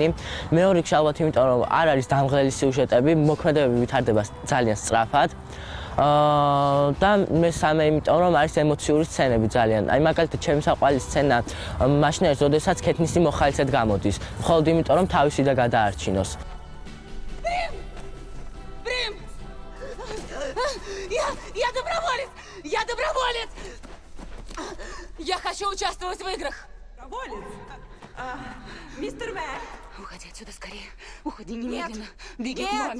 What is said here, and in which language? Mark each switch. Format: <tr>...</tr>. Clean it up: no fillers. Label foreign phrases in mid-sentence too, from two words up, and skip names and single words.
<ka>მეორე რიგში ალბათ იმიტომ, რომ არ არის დამღლელი სიუჟეტები, მოქმედებები ვითარდება ძალიან სწრაფად. და მესამე იმიტომ, რომ არის ემოციური სცენები ძალიან. აი მაგალითად, ჩემი საყვარელი სცენა მაშინ არის, როდესაც Katniss მოხალისედ გამოდის, მხოლოდ იმიტომ, რომ თავისი და გადაარჩინოს.</ka> <ru>Прим! Я доброволец! Я доброволец! Я хочу участвовать в играх. Доброволец? Мистер Мэр. Уходи отсюда скорее. Уходи немедленно. Беги к маме.</ru>